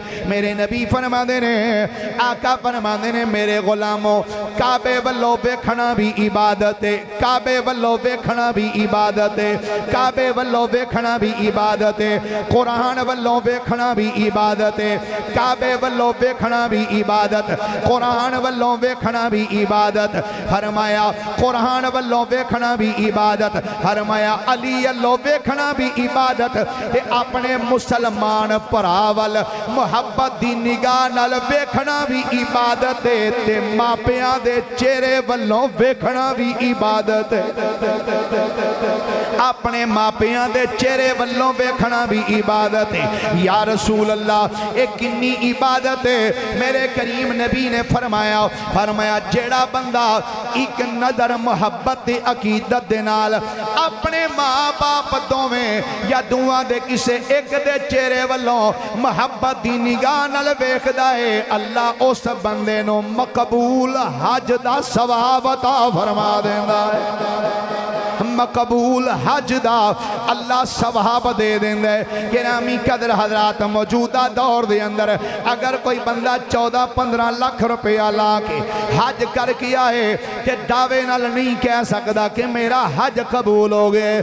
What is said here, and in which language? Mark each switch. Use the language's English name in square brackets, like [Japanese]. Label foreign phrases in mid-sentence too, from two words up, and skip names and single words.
[Punjabi] میرے نبی فرماندے نے، آقا فرماندے نے میرے غلاموں کعبے والو ویکھنا بھی عبادت ہے، کعبے والو ویکھنا بھی عبادت ہے، کعبے والو ویکھنا بھی عبادت ہے، قرآن والوں ویکھنا بھی عبادت ہے، کعبے والوں ویکھنا بھی عبادت، قرآن والوں ویکھنا بھی عبادت. فرمایا قرآن والوں ویکھنا بھی عبادت، فرمایا علی اللہ ویکھنا بھی عبادت. تے اپنے مسلمان پراول محبت دی نگاہ نال ویکھنا بھی عبادت ہے، تے ماپیاں دے چہرے والوں ویکھنا بھی عبادت ہے. اپنے ماپیاں دے چہرے والوں ویکھنا بھی عبادت ہے. یا رسول اللہ ایک کنی عبادت ہے. میرے کریم نبی نے فرمایا جیڑا بندہ ایک نظر محبت عقیدت دے نال اپنے ماں باپ دوویں یا دوواں دے کسے ایک دے چہرے والوں محبت دی نگاہ نال ویکھدا ہے، اللہ اس بندے نو مقبول حج دا ثواب عطا فرما دیندا ہے. مقبول حج دا اللہ ثواب دے دیندا ہے. گرامی قدر حضرات موجودہ دور دے اندر اگر کوئی بندہ 14-15 لاکھ روپیہ لا کے حج کر کیا ہے کہ دعوے نال نہیں کہہ سکتا کہ میرا حج قبول ہو گئے.